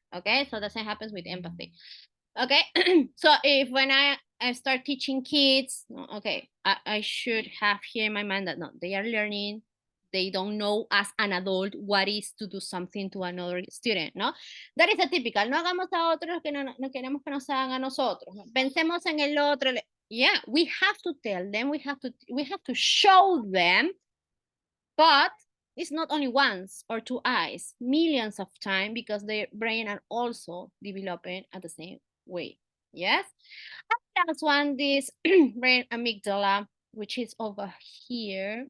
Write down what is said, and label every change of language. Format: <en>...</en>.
<en>Okay, so the same happens with empathy. Okay, so if when I start teaching kids, okay, I should have here in my mind that no, they are learning. They don't know as an adult what is to do something to another student, ¿no? That is a typical.</en> <es>No hagamos a otros que no queremos que nos hagan a nosotros. Pensemos en el otro.</es> <en>Yeah, we have to tell them. We have to show them. But it's not only once or two eyes, millions of times, because their brain are also developing at the same way. Yes. And last one, this brain amygdala, which is over here.</en>